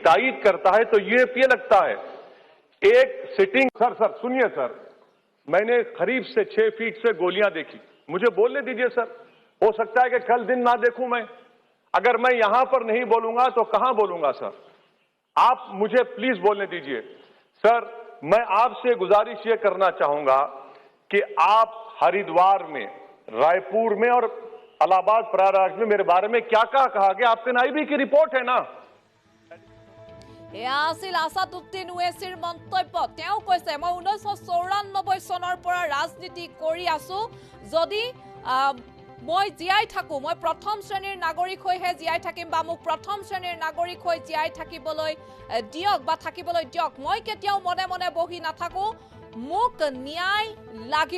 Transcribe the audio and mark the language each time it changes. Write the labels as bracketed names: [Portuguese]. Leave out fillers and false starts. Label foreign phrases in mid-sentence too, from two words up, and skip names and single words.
[Hindi] तायीद करता है तो यूएपीए लगता है एक सिटिंग सर सुनिए सर मैंने करीब से 6 फीट से गोलियां देखी मुझे बोलने दीजिए सर हो सकता है कि कल दिन ना देखूं मैं अगर मैं यहां पर नहीं बोलूंगा तो कहां बोलूंगा सर आप मुझे प्लीज बोलने दीजिए सर मैं आपसे गुजारिश ये करना चाहूंगा कि आप हरिद्वार में रायपुर में और इलाहाबाद प्रयागराज में मेरे बारे में क्या क्या कहा गया, आपके नाईबी की रिपोर्ट है ना। [Assamese] এয়া আছিল আসাদুদ্দিন ওৱেচিৰ মন্তব্য। তেওঁ কৈছে মই 1994 চনৰ পৰা ৰাজনীতি কৰি আছো, যদি মই জীয়াই থাকো মই প্ৰথম শ্ৰেণীৰ নাগৰিক হৈহে জীয়াই থাকিম বা মোক প্ৰথম শ্ৰেণীৰ নাগৰিক হৈ জীয়াই থাকিবলৈ দিয়ক বা থাকিবলৈ দিয়ক, মই কেতিয়াও মনে মনে বহি নাথাকো, মোক ন্যায় লাগিব।